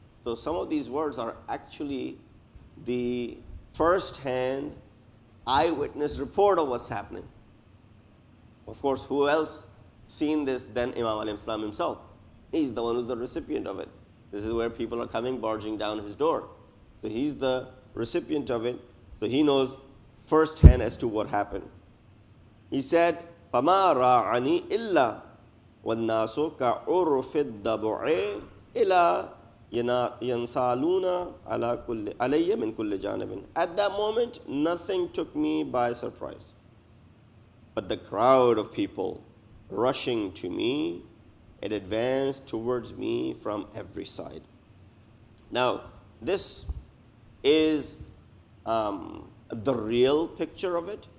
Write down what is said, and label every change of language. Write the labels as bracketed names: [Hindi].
[English] So some of these words are actually the first-hand eyewitness report of what's happening. Of course, who else seen this than Imam alayhi salam himself? He's the one who's the recipient of it. This is where people are coming, barging down his door. So he's the recipient of it. So he knows firsthand as to what happened. He said, [Arabic] فَمَا رَاعَنِي إِلَّا وَالنَّاسُ كَعُرْفِ الضَّبُعِ إِلَى يَنْثَالُونَ عَلَيَّ مِنْ كُلِّ جَانِبٍ. [English] At that moment, nothing took me by surprise, but the crowd of people rushing to me, it advanced towards me from every side. Now, this is the real picture of it.